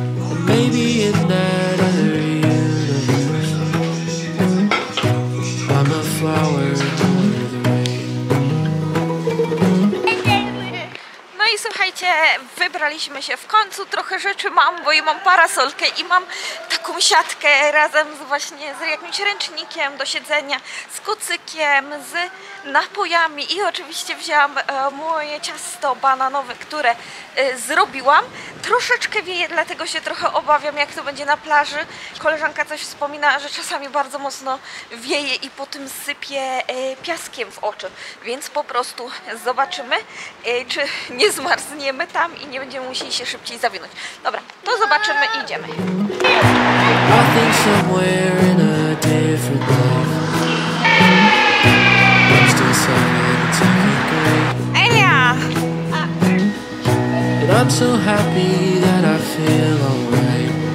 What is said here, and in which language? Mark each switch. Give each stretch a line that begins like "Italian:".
English: And maybe in that other universe I'm a flower under the rain.
Polish: No i słuchajcie, wybraliśmy się w końcu, trochę rzeczy mam, bo ja mam parasolkę i mam taką siatkę razem z jakimś ręcznikiem do siedzenia, z kocykiem, z napojami i oczywiście wzięłam moje ciasto bananowe, które zrobiłam. Troszeczkę wieje, dlatego się trochę obawiam, jak to będzie na plaży. Koleżanka coś wspomina, że czasami bardzo mocno wieje i po tym sypie piaskiem w oczy, więc po prostu zobaczymy, czy nie zmarzniemy tam i nie będziemy musieli się szybciej zawinąć. Dobra, to zobaczymy i idziemy.
English: I think somewhere in a different life I'm still sailing in second grade. Elia! But I'm so happy that I feel alright.